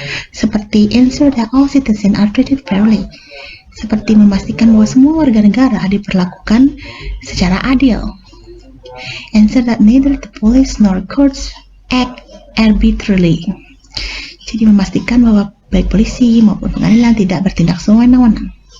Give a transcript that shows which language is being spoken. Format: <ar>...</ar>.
<en>Seperti ensure that all citizens are treated fairly.</en> <id>Seperti memastikan bahwa semua warga negara diperlakukan secara adil.</id> <en>Ensure that neither the police nor courts act arbitrarily.</en> <id>Jadi memastikan bahwa baik polisi maupun pengadilan tidak bertindak sewenang-wenang.</id>